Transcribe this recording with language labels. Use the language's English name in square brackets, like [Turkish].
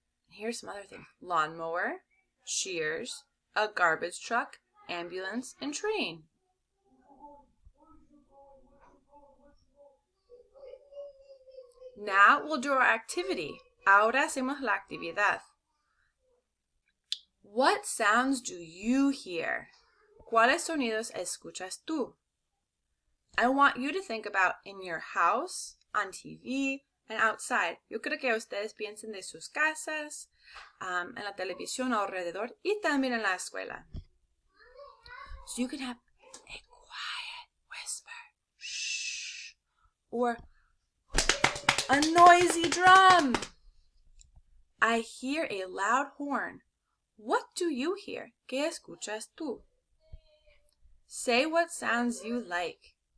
[English] Here's some other things. Lawnmower, shears, a garbage truck, ambulance, and train. Now we'll do our activity. [Spanish] Ahora hacemos la actividad. [English] What sounds do you hear? [Spanish] ¿Cuáles sonidos escuchas tú? [English] I want you to think about in your house, on TV, and outside. [Spanish] Yo creo que ustedes piensen de sus casas, en la televisión alrededor, y también en la escuela. [English] So you can have a quiet whisper, shh, or a noisy drum. I hear a loud horn. What do you hear? [Spanish] ¿Qué escuchas tú? [English] Say what sounds you like.